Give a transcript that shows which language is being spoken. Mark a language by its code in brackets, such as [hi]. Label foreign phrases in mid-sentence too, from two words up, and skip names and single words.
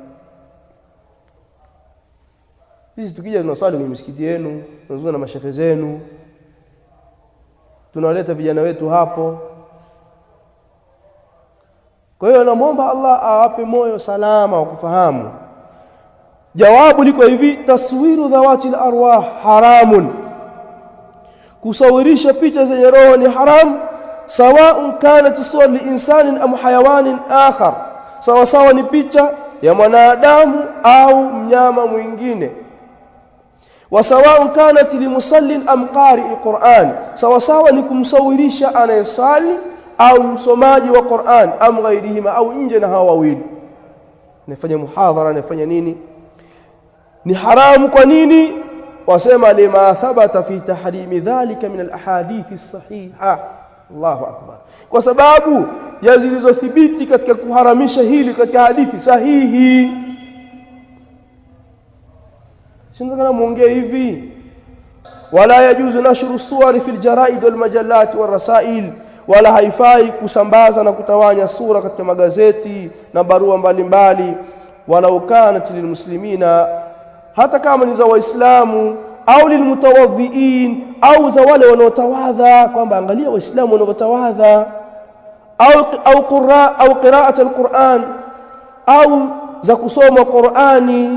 [sw] Sisi tukija tunaswali kwenye misikiti yenu, tunazungumza na mashehe zenu, tunawaleta vijana wetu hapo. Kwa hiyo namuomba Allah awape moyo salama wa kufahamu. Jawabu liko hivi: [ar] تصوير ذوات الأرواح حرام, [sw] kusawirisha picha zenye roho ni haram, [ar] سواء كانت صور لإنسان أم حيوان آخر, [sw] sawa sawa ni picha ya mwanadamu au mnyama mwingine. [ar] وسواء كانت لمصل أم قارئ قرآن, [sw] sawa sawa ni kumsawirisha anayesali au msomaji wa Qur'an, [ar] أم غيرهما, [sw] au nje na hawa wawili, anafanya muhadhara, anafanya nini, ni haramu. Kwa nini? [ar] وسمى لما ثبت في تحريم ذلك من الأحاديث الصحيحة. الله أكبر. [sw] Kwa sababu ya zilizothibiti katika kuharamisha hili katika hadithi sahihi. Sindakana muongee hivi: [ar] ولا يجوز نشر صور في الجرائد والمجلات وال [sw] rasail, wala haifai kusambaza na kutawanya sura katika magazeti na barua mbalimbali, [ar] ولا كانت للمسلمين, [sw] hata kama ni za Waislamu, au lilmutawadhiin, au za wale wanaotawadha, kwamba angalia Waislamu wanaotawadha, au [ar] قراءة القرآن, [sw] au za kusoma Qur'ani.